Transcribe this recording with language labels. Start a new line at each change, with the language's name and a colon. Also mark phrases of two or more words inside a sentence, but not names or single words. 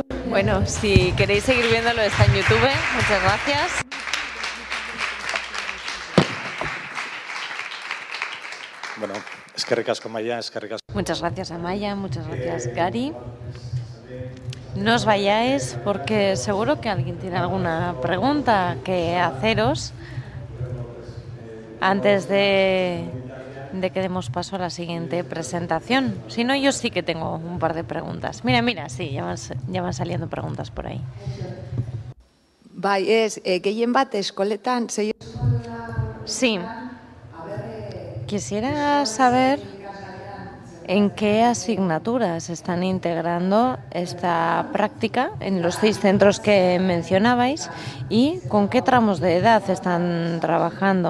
Spanish: Bueno, si queréis seguir viéndolo está en YouTube. Muchas gracias.
Basque: Bueno, eskerrik asko Amaia, eskerrik asko.
Spanish: Muchas gracias Amaia, muchas gracias Gary. No os vayáis porque seguro que alguien tiene alguna pregunta que haceros antes de que demos paso a la siguiente presentación. Si no, yo sí que tengo un par de preguntas. Mira, sí, ya van saliendo preguntas por ahí.
Basque: Bai, ez, gehien bat eskoletan...
Spanish: Sí. Quisiera saber en qué asignaturas están integrando esta práctica en los 6 centros que mencionabais y con qué tramos de edad están trabajando.